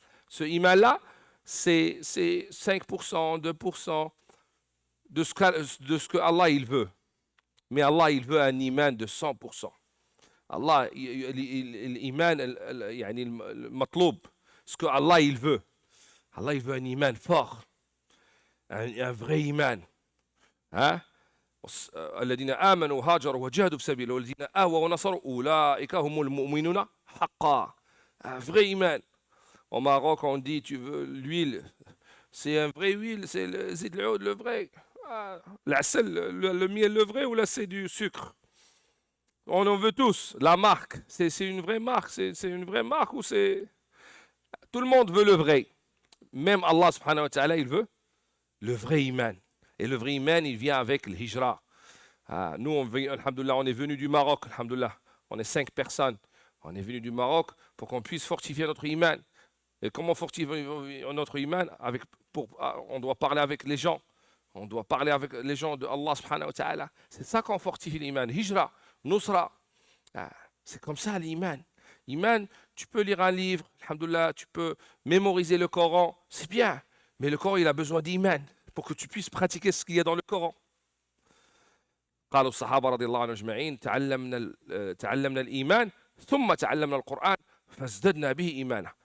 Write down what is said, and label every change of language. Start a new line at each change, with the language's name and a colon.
French: Ce iman-là, c'est 5%, 2% de ce que Allah il veut. Mais Allah, il veut un iman de 100%. Allah, l'iman,
Arabic: يعني المطلوب,
French: ce que Allah il veut. Allah il veut un iman fort, un vrai iman. Hein?
Arabic: الذين آمنوا هاجروا وجاهدوا في سبيله والذين آووا ونصروا أولئك هم المؤمنون حقا.
French: Un vrai iman. Au Maroc, on dit, tu veux l'huile, c'est un vrai huile, c'est le zid l'oud, le vrai. Ah, l'asel, le miel, le vrai, ou là c'est du sucre. On en veut tous. La marque, c'est une vraie marque, c'est une vraie marque ou c'est... Tout le monde veut le vrai. Même Allah subhanahu wa ta'ala, il veut le vrai iman. Et le vrai iman, il vient avec le hijra. Ah, nous, alhamdoulilah, on est venu du Maroc, alhamdoulilah. On est 5 personnes. On est venu du Maroc pour qu'on puisse fortifier notre iman. Et comment fortifier notre iman on doit parler avec les gens. On doit parler avec les gens de Allah subhanahu wa ta'ala. C'est ça qu'on fortifie l'iman. Hijra, nusra. Ah, c'est comme ça l'iman. Iman, tu peux lire un livre, alhamdoulilah, tu peux mémoriser le Coran, c'est bien. Mais le Coran, il a besoin d'iman pour que tu puisses pratiquer ce qu'il y a dans le Coran.
Arabic: قالوا الصحابة رضي الله عنهم أجمعين تعلمنا الإيمان ثم تعلمنا القرآن فازددنا به إيمانا.